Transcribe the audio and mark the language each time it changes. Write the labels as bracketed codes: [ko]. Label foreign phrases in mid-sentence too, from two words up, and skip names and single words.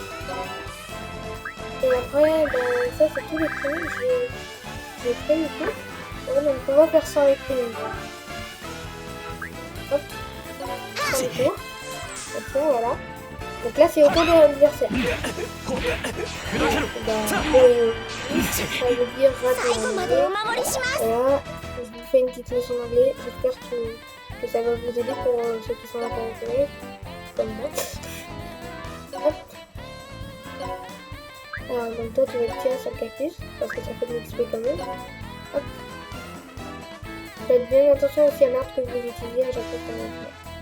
[fr] Et après, ben, ça, c'est tous les premiers que j'ai fait du coup. Ouais, donc on va faire sans les premiers. Hop. Sans les tours. Ok, voilà. Donc là, c'est au tour de l'adversaire. Ça veut dire rater [ja] 最後 [fr] en [ja] まで [fr] anglais. [ja] お守りします [fr] Voilà, je vous fais une petite leçon d'anglais. J'espère que ça va vous aider pour ceux qui sont intéressés, comme moi. Hop. Alors, donc toi, tu vas tirer sur le cactus, parce que ça fait de l'XP quand même. Hop. Faites bien attention aussi à l'arbre que vous utilisez à chaque fois que vous faites.